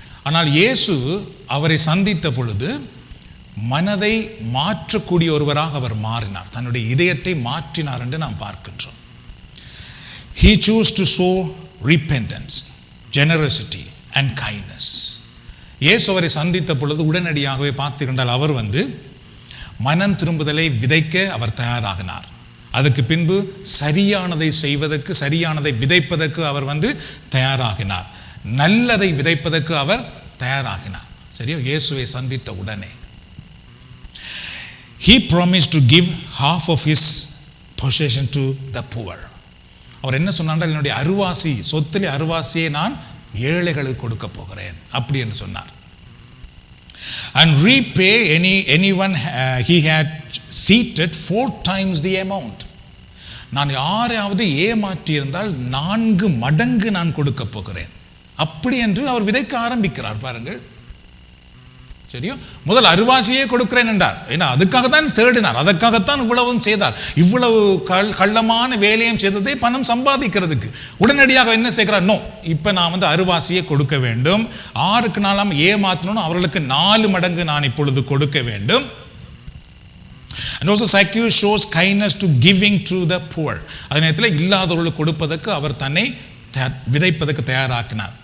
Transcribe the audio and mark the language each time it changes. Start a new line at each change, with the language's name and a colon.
Tamil: ஆனால் இயேசு அவரை சந்தித்த பொழுது மனதை மாற்றக்கூடிய ஒருவராக அவர் மாறினார், தன்னுடைய இதயத்தை மாற்றினார் என்று நாம் பார்க்கின்றோம்.
English: He chose to show repentance, generosity and kindness.
Tamil: இயேசு அவரை சந்தித்த பொழுது உடனடியாகவே பார்த்துக்கொண்டால் அவர் மனம் திரும்புதலை விதைக்க அவர் தயாராகினார். அதுக்கு பின்பு சரியானதை செய்வதற்கு, சரியானதை விதைப்பதற்கு அவர் தயாராகினார். நல்லதை விதைப்பதற்கு அவர் தயாராகினார். சரியா? இயேசுவை சந்தித்த உடனே
English: he promised to give half of his possession to the poor.
Tamil: அவர் என்ன சொன்னார்? என்னுடைய அருவாசி, சொத்திலே அருவாசியை நான் ஏழைகளுக்கு கொடுக்க போகிறேன் அப்படி என்று சொன்னார்.
English: And repay anyone he had cheated 4 times the amount.
Tamil: நான் யாரையாவது ஏமாற்றி இருந்தால் 4 மடங்கு நான் கொடுக்க போகிறேன் அப்படி என்று அவர் விதைக்க ஆரம்பிக்கிறார். பாருங்கள், சரியோ? முதல் அருவாசியே கொடுக்கிறேன் என்றார். ஏன்னா அதுக்காக தான் தேடினார், அதற்காகத்தான் இவ்வளவும் செய்தார். இவ்வளவு கள்ளமான வேலையும் செய்ததை பணம் சம்பாதிக்கிறதுக்கு. உடனடியாக என்ன செய்கிறார்? நோ, இப்போ நான் அருவாசியை கொடுக்க வேண்டும். 6க்கு 4 ஏமாற்றணும், அவர்களுக்கு 4 மடங்கு நான் இப்பொழுது கொடுக்க வேண்டும்.
English: And also Zacchaeus shows kindness to giving to the poor.
Tamil: அதே நேரத்தில் இல்லாதவர்களுக்கு கொடுப்பதற்கு அவர் தன்னை விதைப்பதற்கு தயாராக்கினார்.